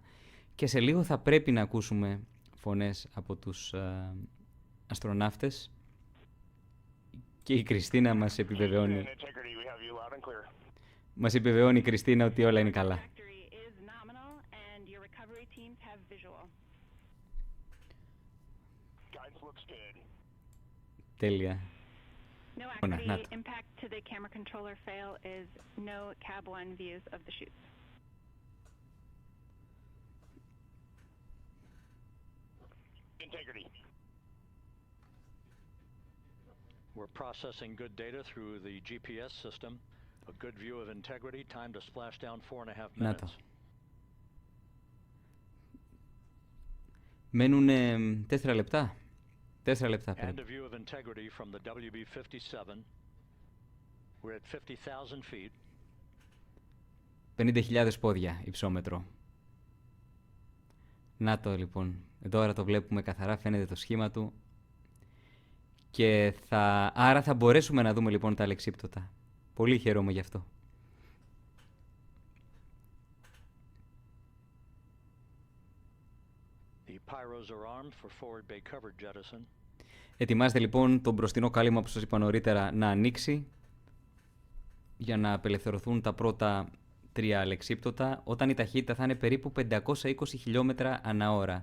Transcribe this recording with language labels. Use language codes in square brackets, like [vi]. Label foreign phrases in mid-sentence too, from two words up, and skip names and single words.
[el] Και σε λίγο θα πρέπει να ακούσουμε φωνές από τους αστροναύτες και η Κριστίνα μας επιβεβαιώνει. Μας επιβεβαιώνει η Κριστίνα ότι όλα είναι καλά. Τέλεια. [en] No activity. Impact to the camera controller fail is no Cab 1 views of the chutes. Integrity. We're processing good data through the GPS system. A good view of integrity. Time to splash down 4.5 minutes. [el] Μένουν 4 λεπτά. 4 λεπτά [en] And [el] περίπου. [en] a view of integrity from the WB-57. We're at 50,000 feet. [el] 50.000 πόδια υψόμετρο. Να το λοιπόν. Τώρα το βλέπουμε καθαρά, φαίνεται το σχήμα του. Και άρα θα μπορέσουμε να δούμε λοιπόν τα αλεξίπτωτα. Πολύ χαίρομαι γι' αυτό. Ετοιμάζεται λοιπόν το μπροστινό κάλυμα που σας είπα νωρίτερα να ανοίξει για να απελευθερωθούν τα πρώτα 3 αλεξίπτωτα όταν η ταχύτητα θα είναι περίπου 520 χιλιόμετρα ανά ώρα.